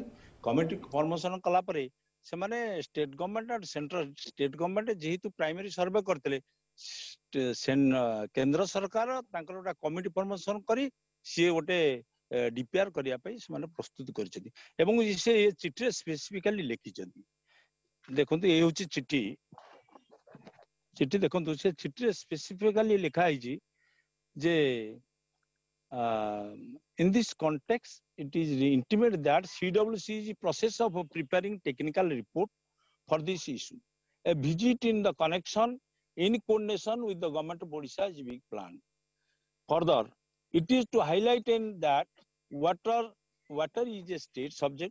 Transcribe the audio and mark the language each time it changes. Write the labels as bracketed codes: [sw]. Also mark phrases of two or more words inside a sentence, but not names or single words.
[en] committee formation [or] କଲା ପରେ ସେମାନେ [en] state government [or] ଆଉ [en] central state government [or] ଯେହେତୁ [en] primary survey [or] କରିଥିଲେ କେନ୍ଦ୍ର ସରକାର ତାଙ୍କର ଗୋଟେ [en] committee formation [or] କରି ସିଏ ଗୋଟେ ଡିପିଆର କରିବା ପାଇଁ ସେମାନେ ପ୍ରସ୍ତୁତ କରିଛନ୍ତି ଏବଂ ସେ ଚିଠିରେ ସ୍ପେସିଫିକାଲି ଲେଖିଛନ୍ତି। ଦେଖନ୍ତୁ ଏ ହଉଛି ଚିଠି ଦେଖନ୍ତୁ ସେ ଚିଠିରେ ସ୍ପେସିଫିକାଲି ଲେଖା ହେଇଛି ଯେ [en] in this context it is intimated that CWC is in process of preparing technical report for this issue. A visit in the connection in coordination with the government of Odisha is being planned. Further, it is to highlight in that water is a state subject.